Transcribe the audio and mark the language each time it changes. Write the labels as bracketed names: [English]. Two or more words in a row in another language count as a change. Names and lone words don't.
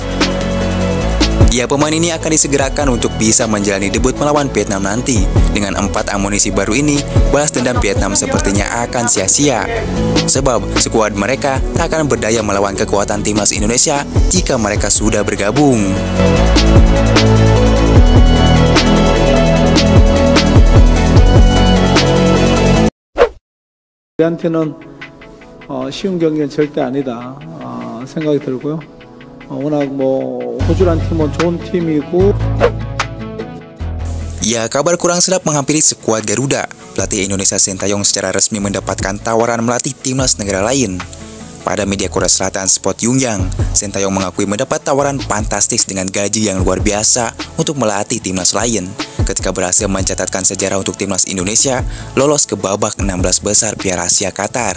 [Indonesian] Ya, pemain ini akan disegerakan untuk bisa menjalani debut melawan Vietnam nanti. Dengan 4 amunisi baru ini, balas dendam Vietnam sepertinya akan sia-sia. Sebab, skuad mereka tak akan berdaya melawan kekuatan timnas Indonesia jika mereka sudah bergabung. [Korean] 우리한테는 쉬운 경기는 절대 아니다 생각이 들고요. 워낙 호주란 팀은 좋은 팀이고. [Indonesian] Ya, kabar kurang sedap menghampiri skuad Garuda. Pelatih Indonesia Sintayong secara resmi mendapatkan tawaran melatih timnas negara lain. Pada media Korea Selatan Sport Yongyang, Sintayong mengakui mendapat tawaran fantastis dengan gaji yang luar biasa untuk melatih timnas lain ketika berhasil mencatatkan sejarah untuk timnas Indonesia lolos ke babak 16 besar Piala Asia Qatar.